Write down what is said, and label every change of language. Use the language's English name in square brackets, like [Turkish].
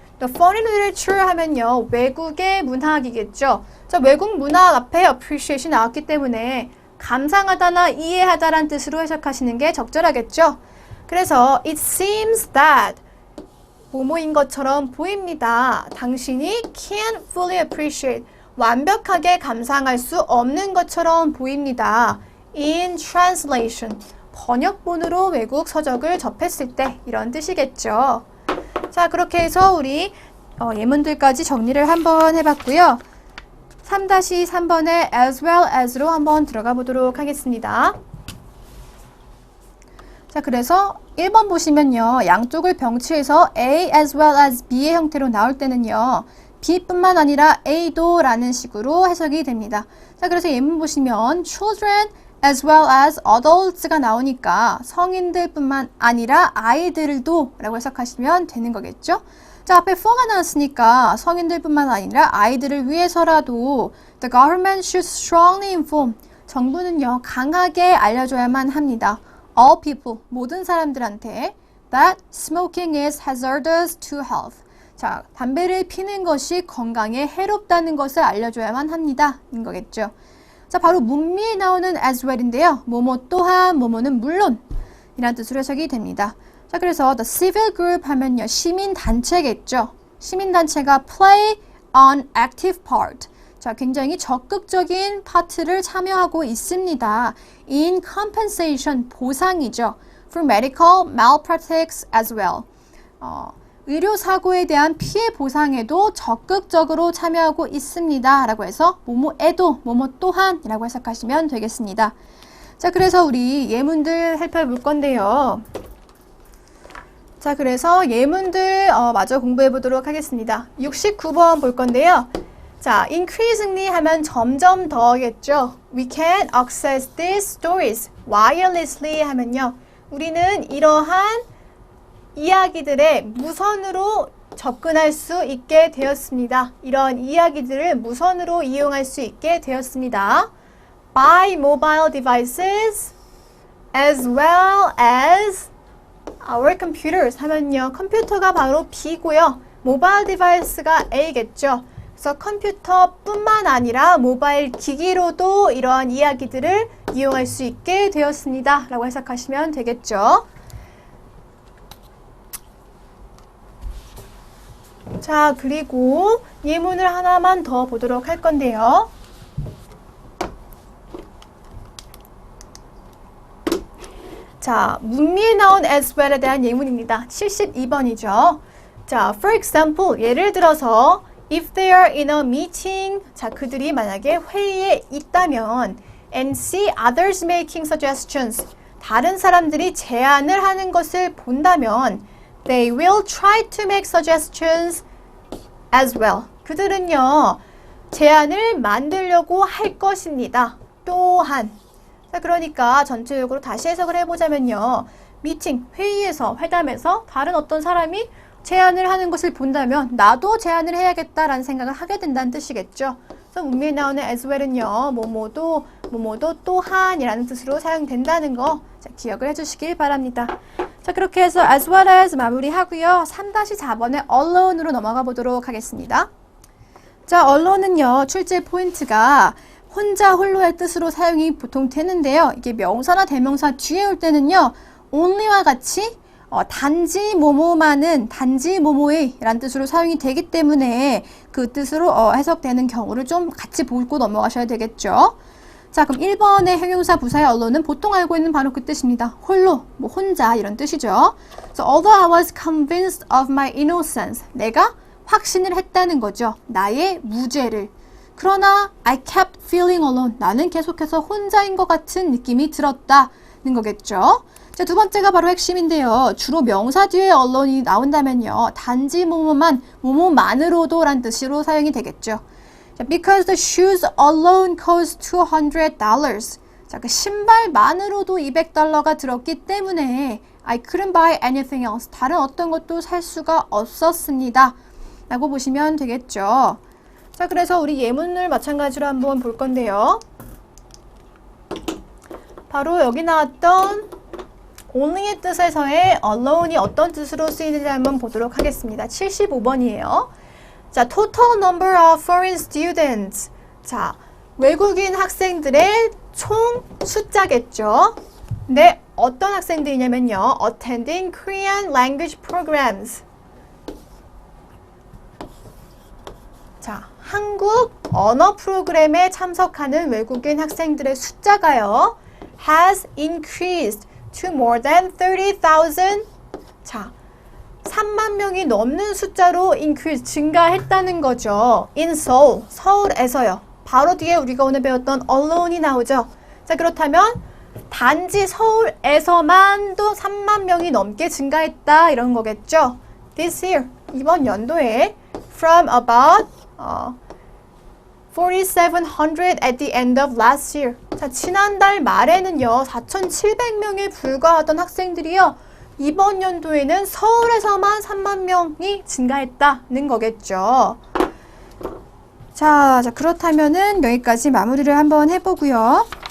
[English] The foreign literature [Korean] 하면요, 외국의 문학이겠죠. 자, 외국 문학 앞에 appreciate이 나왔기 때문에 감상하다나 이해하다란 뜻으로 해석하시는 게 적절하겠죠. 그래서 [English] it seems that [Korean] 뭐뭐인 것처럼 보입니다. 당신이 [English] can't fully appreciate. [Korean] 완벽하게 감상할 수 없는 것처럼 보입니다. [English] In translation. [Korean] 번역본으로 외국 서적을 접했을 때 이런 뜻이겠죠. 자, 그렇게 해서 우리 예문들까지 정리를 한번 해봤고요. 3-3번에 as well as로 한번 들어가 보도록 하겠습니다. 자, 그래서 1번 보시면요. 양쪽을 병치해서 [English] A as well as B [Korean] 의 형태로 나올 때는요. B뿐만 아니라 A도 라는 식으로 해석이 됩니다. 자, 그래서 예문 보시면 [English] children as well as adults [Korean] 가 나오니까 성인들뿐만 아니라 아이들도 라고 해석하시면 되는 거겠죠. 자, 앞에 for가 나왔으니까 성인들뿐만 아니라 아이들을 위해서라도 [English] the government should strongly inform. [Korean] 정부는요, 강하게 알려줘야만 합니다. [English] All people, [Korean] 모든 사람들한테 [English] that smoking is hazardous to health. [Korean] 자, 담배를 피는 것이 건강에 해롭다는 것을 알려줘야만 합니다. 인 거겠죠. 자, 바로 문미에 나오는 as well인데요. 뭐뭐 또한, 뭐뭐는 물론 이란 뜻으로 해석이 됩니다. 자, 그래서 [English] the civil group [Korean] 하면요. 시민단체겠죠. [English] 시민단체가 play an active part. [Korean] 자, 굉장히 적극적인 파트를 참여하고 있습니다. [English] in compensation, [Korean] 보상이죠. [English] for medical malpractice as well. [Korean] 의료사고에 대한 피해 보상에도 적극적으로 참여하고 있습니다. 라고 해서 뭐뭐에도, 뭐뭐 또한 이라고 해석하시면 되겠습니다. 자, 그래서 우리 예문들 살펴볼 건데요. 자, 그래서 예문들 마저 공부해 보도록 하겠습니다. 69번 볼 건데요. 자, increasingly 하면 점점 더겠죠. [English] We can access these stories wirelessly [Korean] 하면요. 우리는 이러한 이야기들에 무선으로 접근할 수 있게 되었습니다. 이런 이야기들을 무선으로 이용할 수 있게 되었습니다. [English] By mobile devices as well as our computers [Korean] 하면요. 컴퓨터가 바로 B고요. 모바일 디바이스가 A겠죠. 그래서 컴퓨터뿐만 아니라 모바일 기기로도 이러한 이야기들을 이용할 수 있게 되었습니다. 라고 해석하시면 되겠죠. 자, 그리고 예문을 하나만 더 보도록 할 건데요. 자, 문미에 나온 as well에 대한 예문입니다. 72번이죠. [English] 자, for example, [Korean] 예를 들어서 [English] if they are in a meeting, 자, [Korean] 그들이 만약에 회의에 있다면 [English] and see others making suggestions. [Korean] 다른 사람들이 제안을 하는 것을 본다면 [English] they will try to make suggestions as well. [Korean] 그들은요, 제안을 만들려고 할 것입니다. 또한. 자, 그러니까 전체적으로 다시 해석을 해보자면요. 미팅, 회의에서, 회담에서 다른 어떤 사람이 제안을 하는 것을 본다면 나도 제안을 해야겠다라는 생각을 하게 된다는 뜻이겠죠. 그래서 문맥에 나오는 as well은요. 뭐뭐도 또한이라는 뜻으로 사용된다는 거 자, 기억을 해주시길 바랍니다. 자, 그렇게 해서 as well as 마무리하고요. 3-4번의 alone으로 넘어가 보도록 하겠습니다. 자, alone은요. 출제 포인트가 혼자 홀로의 뜻으로 사용이 보통 되는데요. 이게 명사나 대명사 뒤에 올 때는요. only와 같이 단지 뭐뭐만은 단지 뭐뭐의 라는 뜻으로 사용이 되기 때문에 그 뜻으로 해석되는 경우를 좀 같이 보고 넘어가셔야 되겠죠. 자, 그럼 1번의 형용사 부사의 allone는 보통 알고 있는 바로 그 뜻입니다. 홀로, 뭐 혼자 이런 뜻이죠. [English] So, although I was convinced of my innocence, [Korean] 내가 확신을 했다는 거죠. 나의 무죄를. 그러나 [English] I kept feeling alone, [Korean] 나는 계속해서 혼자인 것 같은 느낌이 들었다는 거겠죠. 자, 두 번째가 바로 핵심인데요. 주로 명사 뒤에 allone이 나온다면요. 단지 뭐뭐만, 뭐뭐만으로도 란 뜻으로 사용이 되겠죠. [English] 자, because the shoes alone cost $200. [Korean] 자, 그 신발만으로도 $200가 들었기 때문에 [English] I couldn't buy anything else. [Korean] 다른 어떤 것도 살 수가 없었습니다. 라고 보시면 되겠죠. 자, 그래서 우리 예문을 마찬가지로 한번 볼 건데요. 바로 여기 나왔던 only의 뜻에서의 alone이 어떤 뜻으로 쓰이는지 한번 보도록 하겠습니다. 75번이에요. [English] 자, total number of foreign students. [Korean] 자, 외국인 학생들의 총 숫자겠죠. 근데 어떤 학생들이냐면요. [English] attending Korean language programs. [Korean] 자, 한국 언어 프로그램에 참석하는 외국인 학생들의 숫자가요. [English] has increased to more than 30,000. [Korean] 자, 3만 명이 넘는 숫자로 increase, 증가했다는 거죠. [English] in Seoul, [Korean] 서울에서요. 바로 뒤에 우리가 오늘 배웠던 alone이 나오죠. 자, 그렇다면 단지 서울에서만도 3만 명이 넘게 증가했다 이런 거겠죠. [English] This year, [Korean] 이번 연도에 [English] from about 4,700 at the end of last year. [Korean] 자, 지난달 말에는요, 4,700명에 불과하던 학생들이요, 이번 연도에는 서울에서만 3만 명이 증가했다는 거겠죠. 자, 그렇다면은 여기까지 마무리를 한번 해보고요.